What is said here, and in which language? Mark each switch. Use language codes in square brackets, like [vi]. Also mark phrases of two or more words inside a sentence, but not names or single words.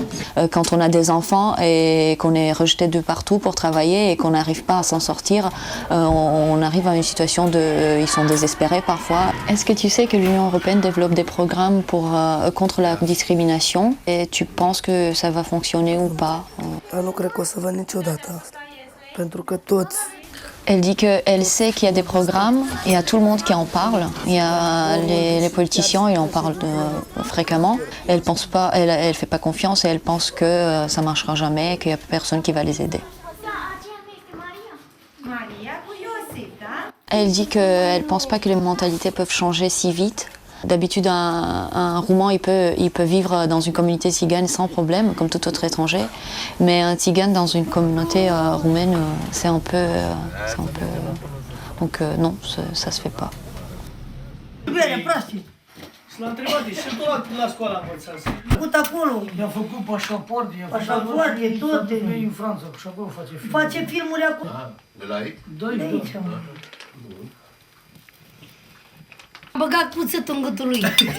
[fr] Quand on a des enfants et qu'on est rejeté de partout pour travailler et qu'on n'arrive pas à s'en sortir, on arrive à une situation de... Ils sont désespérés parfois. Est-ce que tu sais que l'Union européenne développe des programmes contre la discrimination et tu penses que ça va fonctionner ou pas? [ro] Dar nu cred că o să văd niciodată asta, pentru că toți [fr] Elle dit qu'elle sait qu'il y a des programmes, il y a tout le monde qui en parle, il y a les politiciens, ils en parlent fréquemment. Elle pense pas, elle fait pas confiance et elle pense que ça marchera jamais et qu'il y a personne qui va les aider. Elle dit qu'elle pense pas que les mentalités peuvent changer si vite. D'habitude, un Roumain, il peut vivre dans une communauté tzigane sans problème, comme tout autre étranger. Mais un tzigane dans une communauté roumaine, c'est un peu... Donc non, ça se fait pas. [ro] L-am întrebat, și tot la școală am învățat. Făcut acolo. I-am făcut pașaport, Pașaport, e tot. E în Franța, și acolo face film. Face filmuri acolo. De la aici? De aici. Am băgat cuțătul în gâtul lui.